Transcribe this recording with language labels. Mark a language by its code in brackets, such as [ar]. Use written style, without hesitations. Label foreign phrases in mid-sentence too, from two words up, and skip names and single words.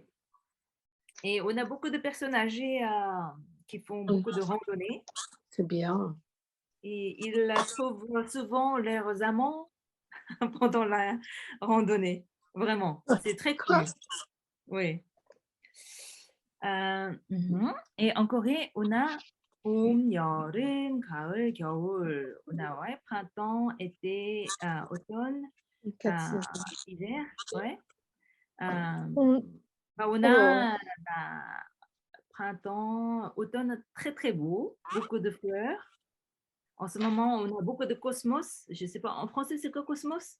[fr] Et on a beaucoup de personnes âgées qui font beaucoup de randonnées. C'est bien. Et ils trouvent souvent leurs amants pendant la randonnée. Vraiment. C'est très cool. Oui. Et en Corée, on a [ko] 봄, 여름, 가을, 겨울. [fr] On a printemps, été, automne, hiver. Ouais. On a printemps, automne très très beau, beaucoup de fleurs. En ce moment, on a beaucoup de cosmos. Je ne sais pas, en français, c'est quoi cosmos?